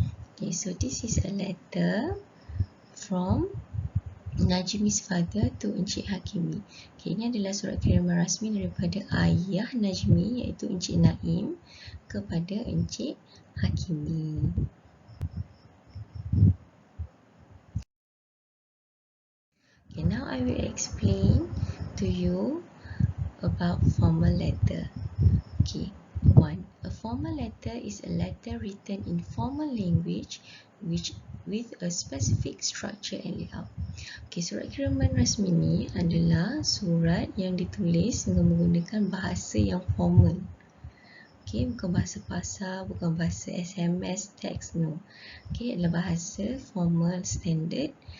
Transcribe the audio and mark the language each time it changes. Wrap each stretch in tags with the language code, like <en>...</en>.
<en>Okay, so this is a letter from Najmi's father to Encik Hakimi.</en> <ms>Okay, ini adalah surat kiriman rasmi daripada ayah Najmi iaitu Encik Naim kepada Encik Hakimi.</ms> <en>Okay, now I will explain to you about formal letter. Okay, 1. A formal letter is a letter written in formal language with a specific structure and layout.</en> <ms>Okay, surat kiriman rasmi ni adalah surat yang ditulis dengan menggunakan bahasa yang formal. Okay, bukan bahasa pasar, bukan bahasa SMS, teks, no. Okay, adalah bahasa formal standard.</ms>